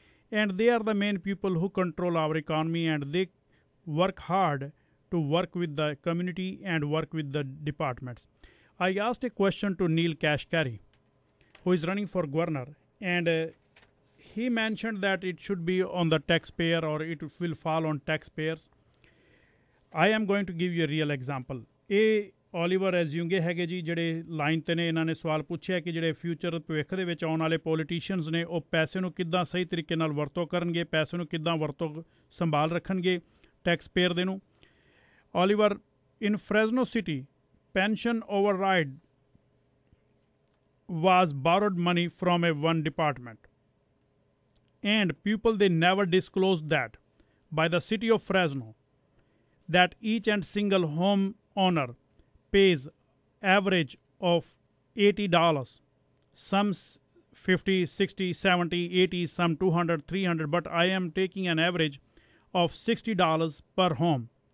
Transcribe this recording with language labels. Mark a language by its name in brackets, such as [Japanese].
[English] And they are the main people who control our economy, and they work hard to work with the community and work with the departments. I asked a question to Neel Kashkari, who is running for governor, and he mentioned that it should be on the taxpayer or it will fall on taxpayers. I am going to give you a real example. [Punjabi] ਇਹ Oliver ਐਜ਼ਿਊਂਗੇ ਹੈਗੇ ਜੀ, ਜਿਹੜੇ line 'ਤੇ ਨੇ, ਇਹਨਾਂ ਨੇ ਸਵਾਲ ਪੁੱਛਿਆ ਕਿ ਜਿਹੜੇ ਫਿਊਚਰ ਭਵਿੱਖ ਦੇ ਵਿੱਚ ਆਉਣ ਵਾਲੇ ਪੋਲੀਟੀਸ਼ੀਅਨਸ ਨੇ ਉਹ ਪੈਸੇ ਨੂੰ ਕਿੱਦਾਂ ਸਹੀ ਤਰੀਕੇ ਨਾਲ ਵਰਤੋਂ ਕਰਨਗੇ, ਪੈਸੇ ਨੂੰ ਕਿੱਦਾਂ ਵਰਤੋਂ ਸੰਭਾਲ ਰੱਖਣਗੇ ਟੈਕਸ ਪੇਅਰ ਦੇ ਨੂੰ. [English] Oliver, in Fresno city pension override was borrowed money from a one department, and people, they never disclosed that by the city of Fresno, that each and single home owner pays average of $80, some 50, 60, 70, 80, some 200, 300, but I am taking an average of $60 per home.